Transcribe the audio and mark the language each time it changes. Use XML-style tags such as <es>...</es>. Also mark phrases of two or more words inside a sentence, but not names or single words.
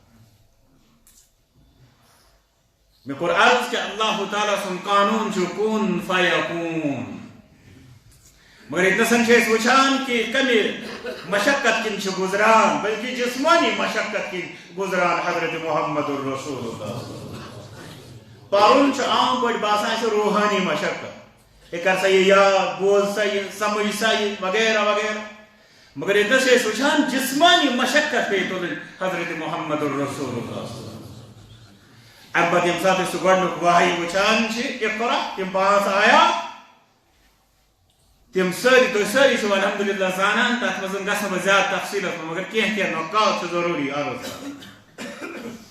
<ks>مےٚ کوٚر عرض کہ اللہ تعالیٰ سُنٛد قانوٗن چھُ</ks> <ar>کُن فیکوٗن</ar> <ks>مگر ییٚتہِ نسن چھِ أسۍ وٕچھان کہ کمہِ مشقت کِنۍ چھِ گُزران بلکہ جسمٲنی مشقت کِنۍ گُزران حضرت محمد الرسول اللہ پرُن چھُ عام پٲٹھۍ باسان اَسہِ روحانی مشقت ہے کر سا یہِ یاد بوز سا یہِ سمجھ سا یہِ وغیرہ وغیرہ مگر ییٚتنس چھِ أسۍ وٕچھان جسمٲنی مشقت پیٚیہِ تُلٕنۍ حضرت محمد الرسول اللہ امہِ پتہٕ ییٚمہِ ساتہٕ أسۍ سُہ گۄڈنیُک وحی وٕچھان چھِ اقرا تِم 5 آیات تِم سٲری تُہۍ سٲری چھِو الحمدللہ زانان تتھ منٛز گژھٕ نہٕ بہٕ زیادٕ تفصیٖلس منٛز مگر کینٛہہ نقاط چھِ ضروٗری عرض کرٕنۍ</ks>